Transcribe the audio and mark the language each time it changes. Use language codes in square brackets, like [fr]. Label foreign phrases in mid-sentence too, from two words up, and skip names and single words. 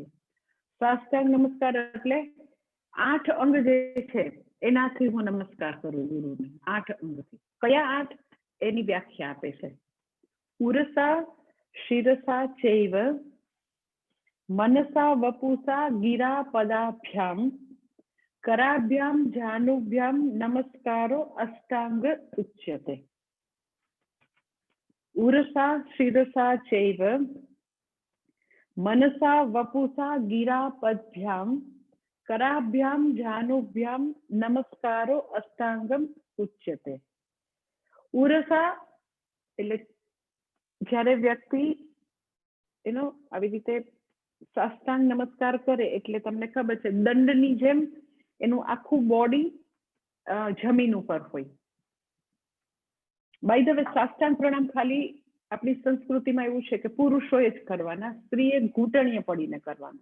[gu] સાષ્ટાંગ નમસ્કાર એટલે 8 અંગ જે છે એનાથી હું નમસ્કાર કરું ગુરુને. 8 અંગથી. કયા 8? એની વ્યાખ્યા આપે છે. [sa] ઉરસા શિરસા ચૈવ મનસા વપુસા ગિરા પદાભ્યામ कराभ्याम जानुभ्याम नमस्कारो अष्टांग उच्यते. उरसा शिरसा चैव मनसा वपुसा गिरा पद्भ्याम कराभ्याम जानुभ्याम नमस्कारो अष्टांगम उच्यते. [gu] ઉરસા એટલે જ્યારે વ્યક્તિ એનો આવી રીતે સાષ્ટાંગ નમસ્કાર કરે એટલે તમને ખબર છે દંડની જેમ એનું આખું બોડી જમીન ઉપર હોય. [en] by the way [gu] સાષ્ટાંગ પ્રણામ ખાલી આપણી સંસ્કૃતિમાં એવું છે કે પુરુષોએ જ કરવાના, સ્ત્રીએ ઘૂંટણીએ પડીને કરવાના.